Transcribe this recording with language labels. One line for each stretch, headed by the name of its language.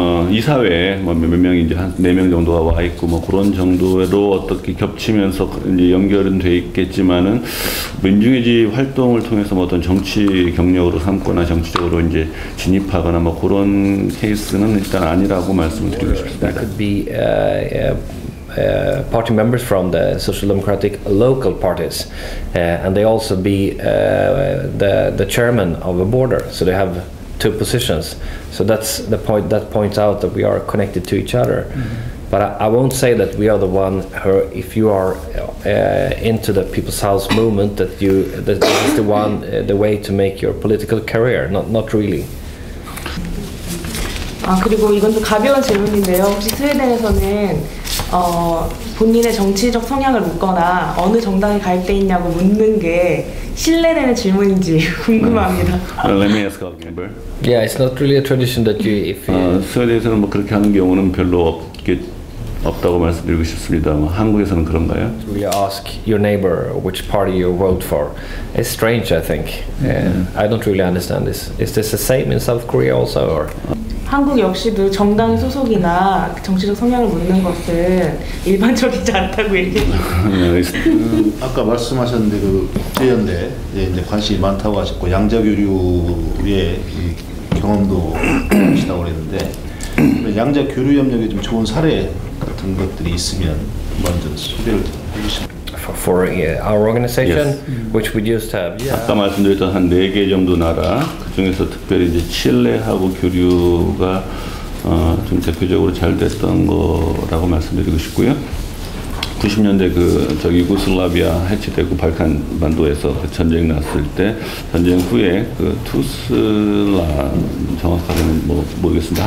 Korean: 이사회에 몇 명이 이제 한 4명 정도가 와 있고 뭐 그런 정도로 어떻게 겹치면서 이제 연결은 돼 있겠지만은 민중의 집 활동을 통해서 뭐 어떤 정치 경력으로 삼거나 정치적으로 이제 진입하거나 뭐 그런 케이스는 일단 아니라고 말씀을 드리고 싶습니다.
English: That could be party members from the Social Democratic local parties, and they also be the chairman of a border. So they have two positions. So that's the point that points out that we are connected to each other. But I won't say that we are the one who, if you are into the People's House movement, that this is the way to make your political career. Not really.
Korean: 그리고 이건 좀 가벼운 질문인데요. 혹시 스웨덴에서는 본인의 정치적 성향을 묻거나 어느 정당에 가입돼 있냐고 묻는 게 신뢰되는 질문인지 궁금합니다.
English: Let me ask again. Yeah, it's not really a tradition that if
Korean: 스웨덴에서는 뭐 그렇게 하는 경우는 별로 없다고 말씀드리고 싶습니다. 한국에서는 그런가요?
English: really ask your neighbor which party you vote for. It's strange, I think. I don't really understand this. Is this the same in South Korea also, or?
Korean: 한국 역시도 정당 소속이나 정치적 성향을 묻는 것은 일반적이지 않다고 얘기해요. 아까 말씀하셨는데 그 국제연대 이제 관심이 많다고 하셨고 양자교류의 경험도 하시다고 그랬는데 양자교류 협력에 좀 좋은 사례 같은 것들이 있으면 한번 좀 소개를 해주시면.
English: For our organization, which we just have.
Korean: 아까 말씀드렸던 한 4개 정도 나라, 그 중에서 특별히 이제 칠레하고 교류가 좀 대표적으로 잘 됐던 거라고 말씀드리고 싶고요. 90년대 저기 유고슬라비아 해체되고 발칸 반도에서 그 전쟁 났을 때 전쟁 후에 투슬라 정확하게는 모르겠습니다.